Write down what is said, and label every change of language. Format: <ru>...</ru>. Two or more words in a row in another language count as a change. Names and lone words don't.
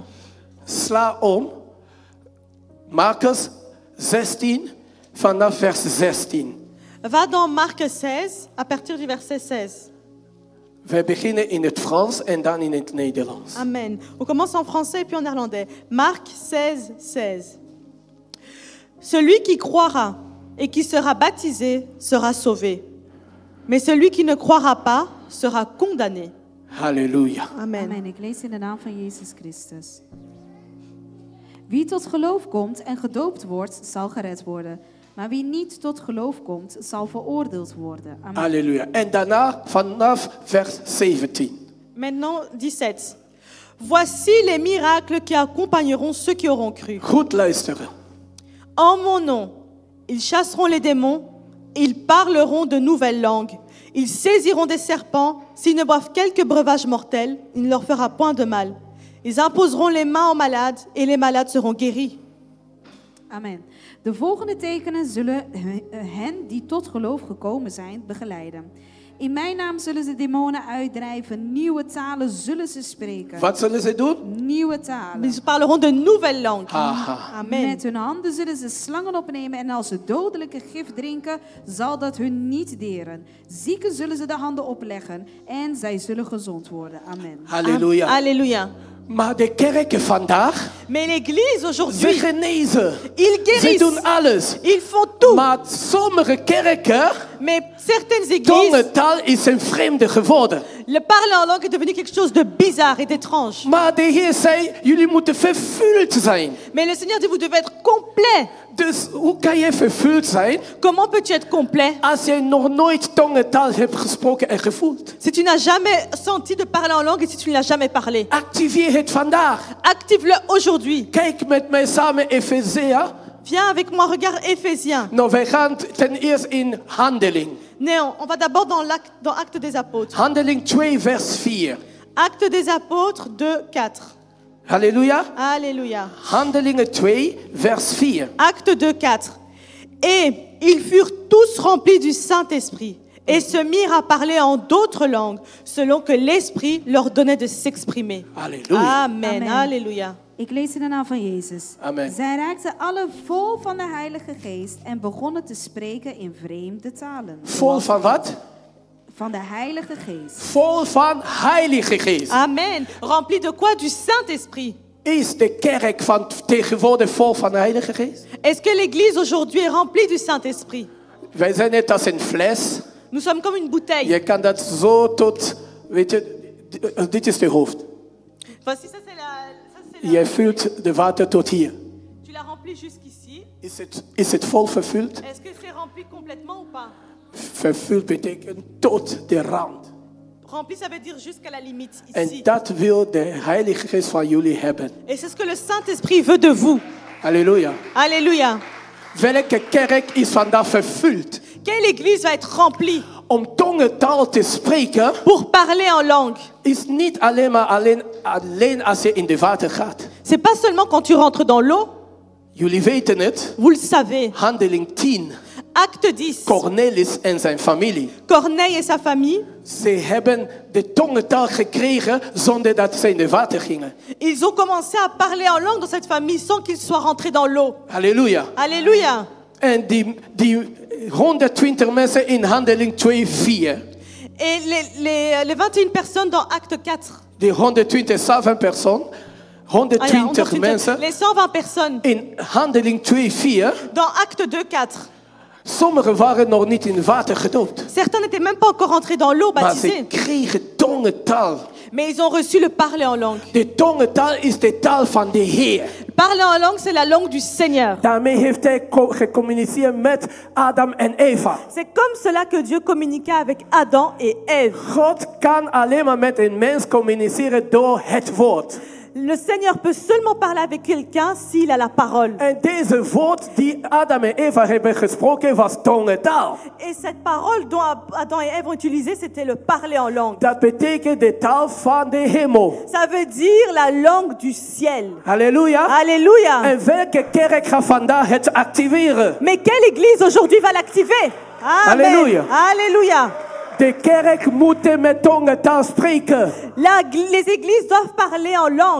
<nl>Sla om. Marcus 16, vanaf vers 16.</nl> <fr>Va dans Marc 16, à partir du verset 16.</fr> <nl>We beginnen in het Frans en dan in het Nederlands. Amen.</nl> <fr>On commence en français et puis en néerlandais. Marc 16, 16. Celui qui croira et qui sera baptisé sera sauvé. Mais celui qui ne croira pas sera condamné.</fr> <nl>Halleluja. Amen. Amen. Ik lees in de naam van Jezus Christus. Wie tot geloof komt en gedoopt wordt, zal gered worden. Maar wie niet tot geloof komt, zal veroordeeld worden. Amen. Halleluja. En daarna vanaf vers 17.</nl> <fr>Maintenant, 17. Voici les miracles qui accompagneront ceux qui auront cru.</fr> <nl>Goed luisteren.</nl> <fr>En mon nom, ils chasseront les démons, ils parleront de nouvelles langues, ils saisiront des serpents, s'ils ne boivent quelques breuvages mortels, il ne leur fera point de mal. Ils imposeront les mains aux malades et les malades seront guéris. Amen.</fr> <nl>De volgende tekenen zullen hen die tot geloof gekomen zijn begeleiden. In mijn naam zullen ze demonen uitdrijven. Nieuwe talen zullen ze spreken. Was zullen ze doen? Nieuwe talen.</nl> <fr>Ils parleront de nouvelles langues. Aha. Amen.</fr> <nl>Met hun handen zullen ze slangen opnemen en als ze dodelijke gif drinken, zal dat hun niet deren. Zieken zullen ze de handen opleggen en zij zullen gezond worden. Amen. Halleluja.</nl> <fr>Alléluia.</fr> <nl>Maar de kerken vandaag,</nl> <fr>Mais l'église</fr> <nl>ze</nl> <fr>aujourd'hui,</fr> <nl>genezen.</nl> <fr>ils</fr> <nl>Ze</nl> <fr>guérissent.</fr> <nl>doen alles.</nl> <fr>Ils font tout.</fr> <nl>Maar sommige kerken,</nl> <fr>Mais certaines églises,</fr> <nl>tongentaal is een vreemde geworden.</nl> <fr>le parler en langue est devenu quelque chose de bizarre et d'étrange.</fr> <nl>Maar de Heer zei, jullie moeten vervuld zijn.</nl> <fr>Mais le Seigneur dit, vous devez être complet.</fr> <nl>Dus hoe kan je vervuld zijn</nl> <fr>Comment peux-tu être complet</fr> <nl>als je nog nooit tongentaal hebt gesproken en gevoeld?</nl> <fr>si tu n'as jamais senti de parler en langue et si tu ne l'as jamais parlé?</fr> <nl>Activeer het vandaag.</nl> <fr>Active-le aujourd'hui.</fr> <nl>Kijk met mij samen Efezia.</nl> <fr>Viens avec moi, regarde Éphésiens.</fr> <nl>Nou, wij gaan ten eerste in Handeling.</nl> <fr>Non, on va d'abord dans Actes des Apôtres.</fr> <nl>Handeling 2 vers 4.</nl> <fr>Actes des Apôtres 2, 4.</fr> <nl>Halleluja.</nl> <fr>Alléluia.</fr> <nl>Handelingen 2 vers 4.</nl> <fr>Acte 2, 4. Et ils furent tous remplis du Saint-Esprit et se mirent à parler en d'autres langues selon que l'Esprit leur donnait de s'exprimer.</fr> <nl>Halleluja. Amen. Amen.</nl> <fr>Alléluia.</fr> <nl>Ik lees in de naam van Jezus. Amen. Zij raakten alle vol van de Heilige Geest en begonnen te spreken in vreemde talen. Vol van wat? Van de Heilige Geest. Vol van Heilige Geest.</nl> <fr>Amen. Remplis de quoi? Du Saint-Esprit.</fr> <nl>Is de kerk van tegenwoordig vol van de Heilige Geest?</nl> <fr>Est-ce que l'Église aujourd'hui est remplie du Saint-Esprit?</fr> <nl>Wij zijn net als een fles.</nl> <fr>Nous sommes comme une bouteille.</fr> <nl>Je kan dat zo tot, weet je, dit is de hoofd.</nl> <fr>Voici, ça c'est la...</fr> <nl>Je vult de water tot hier.</nl> <fr>Tu l'as rempli jusqu'ici.</fr> <nl>Is het vol vervuld?</nl> <fr>Est-ce que c'est rempli complètement ou pas?</fr> <nl>Vervuld betekent tot de rand.</nl> <fr>Rempli, ça veut dire jusqu'à la limite,</fr> <nl>En</nl> <fr>ici.</fr> <nl>dat wil de Heilige Geest van jullie hebben.</nl> <fr>Et c'est ce que le Saint-Esprit veut de vous.</fr> <nl>Halleluja.</nl> <fr>Alléluia.</fr> <nl>Welke kerk is vandaag vervuld?</nl> <fr>Quelle église va être remplie</fr> <nl>Om tongentaal te spreken</nl> <fr>pour parler en langue?</fr> <nl>is niet alleen als je in de water gaat.</nl> <fr>C'est pas seulement quand tu rentres dans l'eau,</fr> <nl>Jullie weten het.</nl> <fr>vous le savez.</fr> <nl>Handeling 10.</nl> <fr>Acte 10.</fr> <nl>Cornelis en zijn familie.</nl> <fr>Corneille et sa famille,</fr> <nl>Ze hebben de tongentaal gekregen zonder dat ze in de water gingen.</nl> <fr>ils ont commencé à parler en langue dans cette famille sans qu'ils soient rentrés dans l'eau.</fr> <nl>Halleluja.</nl> <fr>Alléluia.</fr> <nl>En die 120 mensen in Handeling 2, 4.</nl> <fr>Et les 21 personnes dans Acte 4.</fr> <nl>Die 120 personen, Ah ja, 120 mensen</nl> <fr>les 120 personnes</fr> <nl>in Handeling 2, 4.</nl> <fr>dans Acte 2, 4.</fr> <nl>Sommigen waren nog niet in het water gedoopt.</nl> <fr>Certains n'étaient même pas encore rentrés dans l'eau,</fr> <nl>Maar ze</nl> <fr>baptisés.</fr> <nl>kregen tongentaal.</nl> <fr>Mais ils ont reçu le parler en langue.</fr> <nl>De tongentaal is de taal van de Heer.</nl> <fr>Parler en langue, c'est la langue du Seigneur.</fr> <nl>Daarmee heeft hij gecommuniceerd met Adam en Eva.</nl> <fr>C'est comme cela que Dieu communiqua avec Adam et Ève.</fr> <nl>God kan alleen maar met een mens communiceren door het woord.</nl> <fr>Le Seigneur peut seulement parler avec quelqu'un s'il a la parole.</fr> <nl>En deze woord die Adam en Eva hebben gesproken was tongentaal.</nl> <fr>Et cette parole dont Adam et Ève ont utilisé, c'était le parler en langue.</fr> <nl>Dat betekent de taal van de hemel.</nl> <fr>Ça veut dire la langue du ciel.</fr> <nl>Halleluja.</nl> <fr>Alléluia.</fr> <nl>En welke kerk gaat vandaag het activeren?</nl> <fr>Mais quelle église aujourd'hui va l'activer? Amen. Alléluia. Alléluia.</fr> <nl>De kerk moet met tongentaal spreken.</nl> <fr>Les églises doivent parler en langue.</fr>